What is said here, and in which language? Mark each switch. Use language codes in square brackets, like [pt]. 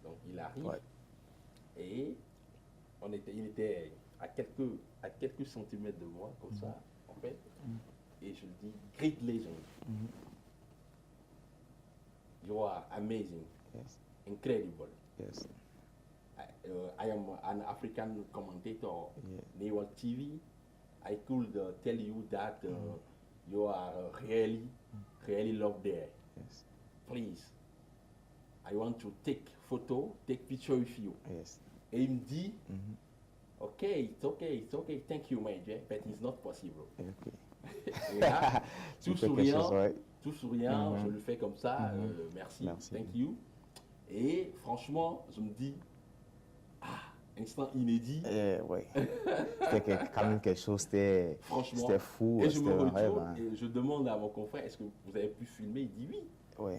[fr] Donc il arrive et il était à quelques centimètres de moi, comme ça, en fait, et je lui dis, [en] Great legend, you are amazing, incredible. Yes. I am an African commentator, Naval TV. I could tell you that you are really loved there. Yes. Please, I want to take picture with you. Yes. [fr] Et il me dit, [en] it's okay, thank you, my dear, but it's not possible. Okay. [fr] Et là, tout souriant, je le fais comme ça, merci, [en] thank you. [fr] Et franchement, je me dis, instant inédit. C'était quand même quelque chose, c'était fou. Et je me retourne et je demande à mon confrère, est-ce que vous avez pu filmer? Il dit oui.